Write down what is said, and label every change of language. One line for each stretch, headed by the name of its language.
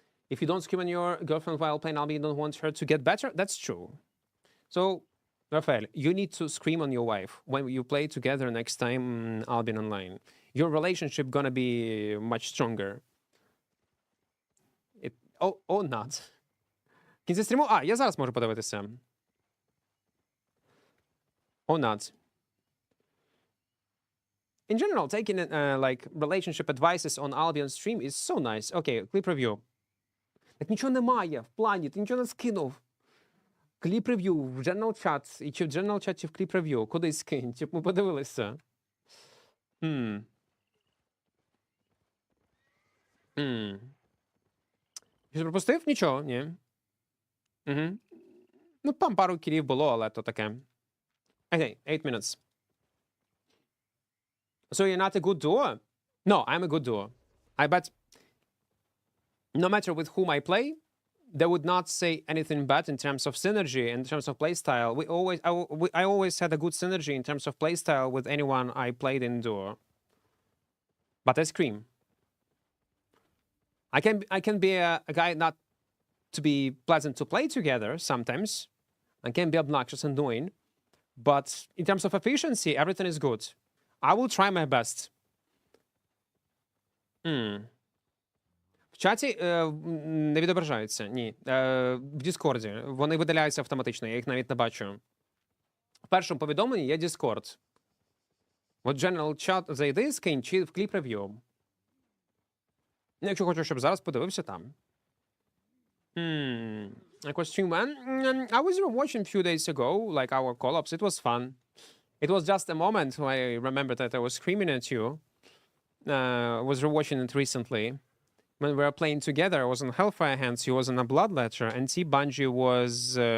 English: If you don't scream on your girlfriend while playing Albion, you don't want her to get better? That's true. So, Rafael, you need to scream on your wife when you play together next time Albion Online. Your relationship gonna be much stronger. Oh, not.
Ukrainian: В кінці стріму? Я зараз можу подивитися.
English: Not. in general, taking like relationship advices on Albion stream is so nice. Okay, clip review.
Ukrainian: Так нічого немає в плані, ти нічого не скинув. Кліп рев'ю в General Chat, і чи в General Chat, чи в кліп рев'ю. Кудись скинь, щоб ми подивилися. Щось пропустив? Нічого, ні. Угу. Ну, там пару кілів було, але то таке.
English: Okay, 8 minutes. So you're not a good duo? No, I'm a good duo. I bet no matter with whom I play, they would not say anything bad in terms of synergy, in terms of playstyle. I always had a good synergy in terms of playstyle with anyone I played in duo. But I scream. I can be a guy not to be pleasant to play together sometimes. I can be obnoxious and annoying. But in terms of efficiency, everything is good. I will try my best.
Ukrainian: В чаті не відображаються, ні. В Діскорді. Вони видаляються автоматично, я їх навіть не бачу. В першому повідомленні є Discord. От General Chat зайди, скинь, чи в кліп рев'ю. Якщо хочеш, щоб зараз подивився там.
English: Equart stream when? I was watching a few days ago, like our call-ups. It was fun. It was just a moment when I remembered that I was screaming at you. I was rewatching it recently. When we were playing together, I was on Hellfire Hands, he was on a Bloodletter, and Bungie was...